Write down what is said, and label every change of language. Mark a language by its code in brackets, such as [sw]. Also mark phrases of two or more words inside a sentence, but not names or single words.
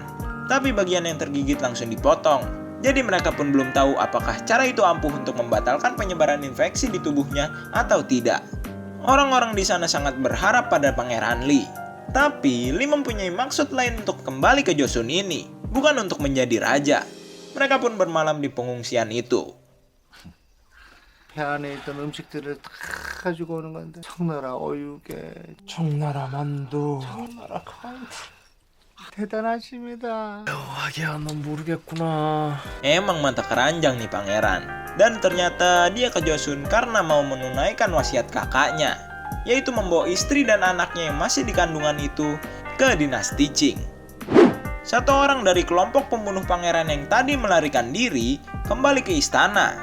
[id] Tapi bagian yang tergigit langsung dipotong. Jadi mereka pun belum tahu apakah cara itu ampuh untuk membatalkan penyebaran infeksi di tubuhnya atau tidak. Orang-orang di sana sangat berharap pada Pangeran Lee. Tapi Lee mempunyai maksud lain untuk kembali ke Joseon ini, bukan untuk menjadi raja. Mereka pun bermalam di pengungsian itu. [ko] 배 안에 있던 음식들을 다 가지고 오는 건데 청나라 어육에 청나라 만두, 청나라 카운트. 대단하십니다. 하기야 넌 모르겠구나. [id] Emang mata keranjang nih pangeran. Dan ternyata dia ke Joseon karena mau menunaikan wasiat kakaknya, yaitu membawa istri dan anaknya yang masih di kandungan itu ke dinasti Qing. Satu orang dari kelompok pembunuh pangeran yang tadi melarikan diri kembali ke istana.